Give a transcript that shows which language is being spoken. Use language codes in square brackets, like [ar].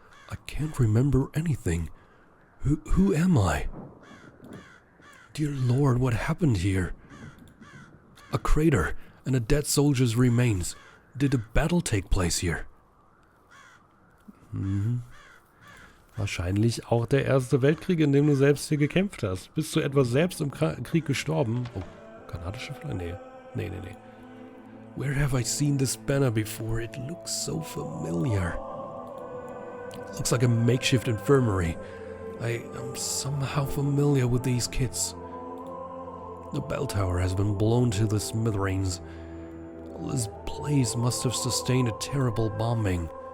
[en] I can't remember anything. Who am I? Dear Lord, what happened here? A crater and a dead soldier's remains. Did a battle take place here? [de] Wahrscheinlich auch der Erste Weltkrieg, in dem du selbst hier gekämpft hast. Bist du etwa selbst im Krieg gestorben? Oh, kanadische Flagge? Nee. [en] Where have I seen this banner before? It looks so familiar. Looks like a makeshift infirmary. I am somehow familiar with these kids. The bell tower has been blown to the smithereens. This place must have sustained a terrible bombing.